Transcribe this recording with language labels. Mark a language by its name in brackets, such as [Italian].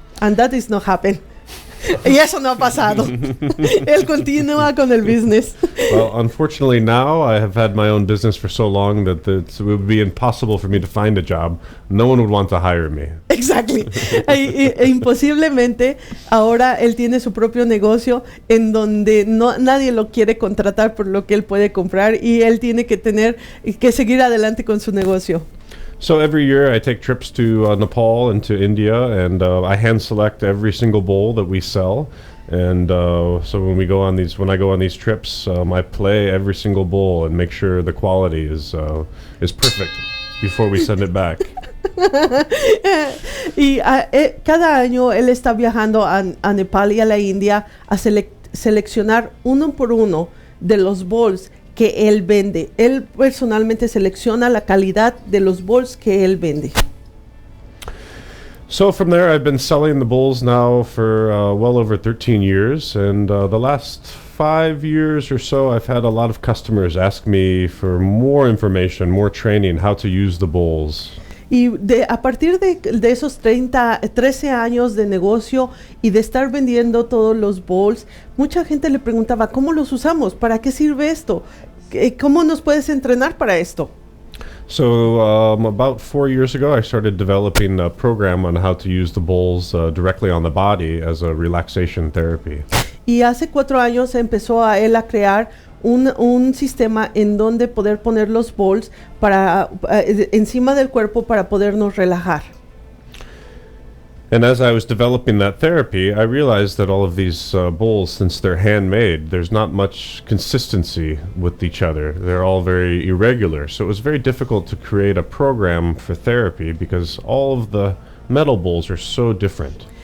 [English] And that is not happen. [Spanish] Y eso no ha pasado. Él continúa con el business. [English] Well, unfortunately now I have had my own business for so long that it would be impossible for me to find a job. No one would want to hire me. Exactly. [Spanish] Imposiblemente ahora él tiene su propio negocio en donde nadie lo quiere contratar por lo que él puede comprar, y él tiene que seguir adelante con su negocio. [English] So every year I take trips to Nepal and to India, and I hand select every single bowl that we sell. And so when I go on these trips, I play every single bowl and make sure the quality is perfect before we send it back. [Spanish] Y cada año él está viajando a Nepal y a la India a seleccionar uno por uno de los bowls que él vende. Él personalmente selecciona la calidad de los bowls que él vende. [English] So from there, I've been selling the bowls now for well over 13 years, and the last 5 years or so, I've had a lot of customers ask me for more information, more training, how to use the bowls. [Spanish] Y a partir de esos 13 años de negocio y de estar vendiendo todos los bowls, mucha gente le preguntaba, ¿cómo los usamos? ¿Para qué sirve esto? ¿Cómo nos puedes entrenar para esto? [English] So about 4 years ago, I started developing a program on how to use the bowls directly on the body as a relaxation therapy. [Spanish] Y hace 4 años empezó él a crear un sistema en donde poder poner los bowls encima del cuerpo para podernos relajar. [English] And as I was developing that therapy, I realized that all of these bowls, since they're handmade, there's not much consistency with each other. They're all very irregular. So it was very difficult to create a program for therapy because all of the metal bowls are so different.